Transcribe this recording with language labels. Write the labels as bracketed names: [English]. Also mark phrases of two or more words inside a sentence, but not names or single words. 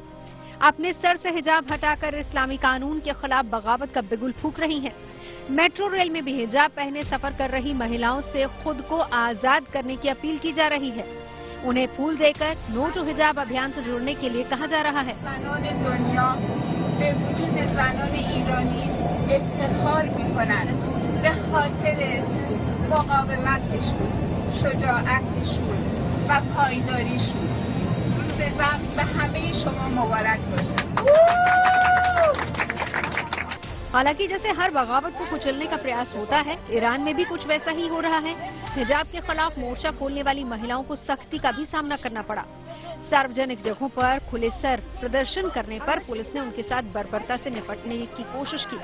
[Hindi] अपने सर से हिजाब हटाकर इस्लामी कानून के खिलाफ बगावत का बिगुल फूंक रही हैं। मेट्रो रेल में भी हिजाब पहने सफर कर रही महिलाओं से खुद को आजाद करने की अपील की जा रही है। उन्हें फूल देकर नो टू हिजाब अभियान से जुड़ने के लिए कहा जा रहा है। [Persian] به وجود زنان ایرانی افتخار می‌کنند به خاطر مقاومتشون، شجاعتشون و پایداریشون. روز زن به همه شما مبارک باشه. [Hindi] हालांकि जैसे हर बगावत को कुचलने का प्रयास होता है, ईरान में भी कुछ वैसा ही हो रहा है। हिजाब के खिलाफ मोर्चा खोलने वाली महिलाओं को सख्ती का भी सामना करना पड़ा। सार्वजनिक जगहों पर खुले सर प्रदर्शन करने पर पुलिस ने उनके साथ बर्बरता से निपटने की कोशिश की।